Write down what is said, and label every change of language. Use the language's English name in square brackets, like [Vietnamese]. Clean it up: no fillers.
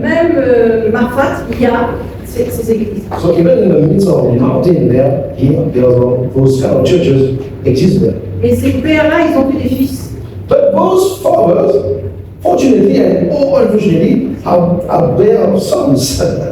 [French] même Marfat, il y a ces églises. [English] so even in the midst of the mountain there, here, there are those kind of churches exist there. [French] Et ces pères-là, ils ont eu des fils. [English] But those fathers, fortunately and unfortunately, have their sons.